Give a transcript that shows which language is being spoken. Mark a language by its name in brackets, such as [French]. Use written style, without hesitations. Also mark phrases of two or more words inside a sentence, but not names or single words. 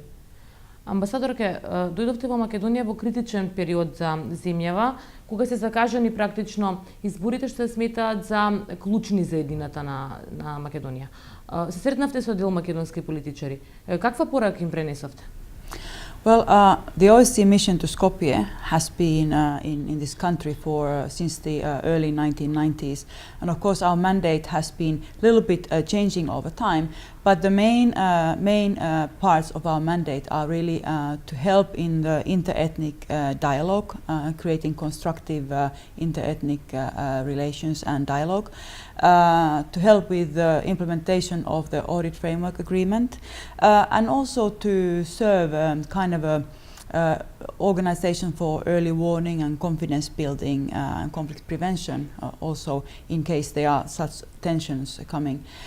[Macedonian] Амбасадорке, дојдовте во Македонија во критичен период за земјава, кога се закажани практично изборите што се сметаат за клучни за едината на Македонија. Се сретнавте со дел македонски политичари. Каква порака им пренесовте? [English] Well, the OSCE mission to Skopje has been in this country since the early 1990s, and of course our mandate has been a little bit changing over time. But the main parts of our mandate are really to help in the inter-ethnic dialogue, creating constructive inter-ethnic relations and dialogue, to help with the implementation of the audit framework agreement, and also to serve kind of a organization for early warning and confidence building and conflict prevention, also in case there are such tensions coming.